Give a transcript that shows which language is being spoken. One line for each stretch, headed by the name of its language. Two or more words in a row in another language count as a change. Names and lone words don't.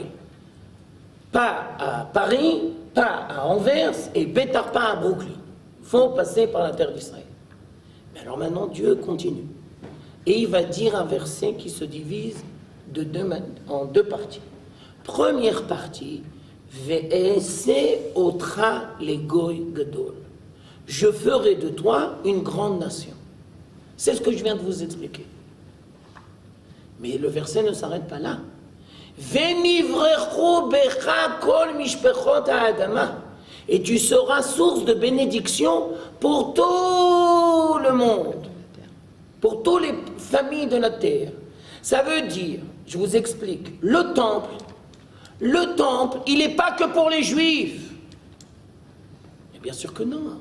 French: Pas à Paris, pas à Anvers, et Bétar pas à Brooklyn. Il faut passer par la terre d'Israël. Mais alors maintenant, Dieu continue. Et il va dire un verset qui se divise en deux parties. Première partie,
Hebrew: ואעשך לגוי גדול.
French: Je ferai de toi une grande nation. C'est ce que je viens de vous expliquer. Mais le verset ne s'arrête pas là.
Hebrew: ונברכו בך כל משפחת האדמה.
French: Et tu seras source de bénédiction pour tout le monde, pour toutes les familles de la terre. Ça veut dire, je vous explique, le temple, il n'est pas que pour les juifs. Mais bien sûr que non.